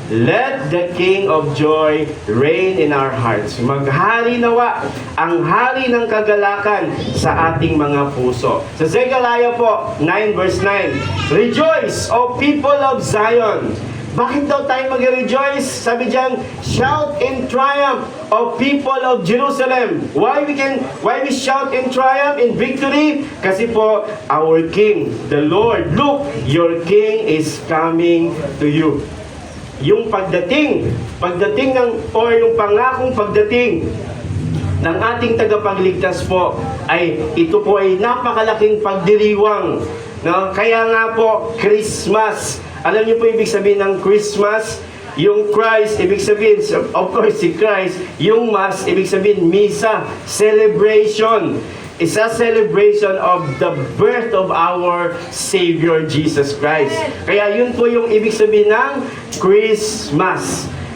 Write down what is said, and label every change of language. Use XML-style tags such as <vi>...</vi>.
<en>Let the King of Joy reign in our hearts.</en> <tl>Maghari nawa ang hari ng kagalakan sa ating mga puso. Sa Zechariah po,</tl> <en>9 verse 9, Rejoice, O people of Zion!</en> <tl>Bakit daw tayo mag-rejoice? Sabi diyan,</tl> <en>shout in triumph, O people of Jerusalem. Why we shout in triumph, in victory?</en> <tl>Kasi po,</tl> <en>our King, the Lord, look, your King is coming to you.</en> <tl>Yung pagdating yung pangakong pagdating ng ating tagapagligtas po, ito po ay napakalaking pagdiriwang. No? Kaya nga po, Christmas. Alam niyo po ibig sabihin ng Christmas? Yung Christ, ibig sabihin,</tl> <en>of course,</en> <tl>si Christ. Yung Mass, ibig sabihin, Misa, celebration.</tl> <en>It's a celebration of the birth of our Savior, Jesus Christ.</en> <tl>Kaya yun po yung ibig sabihin ng Christmas.</tl>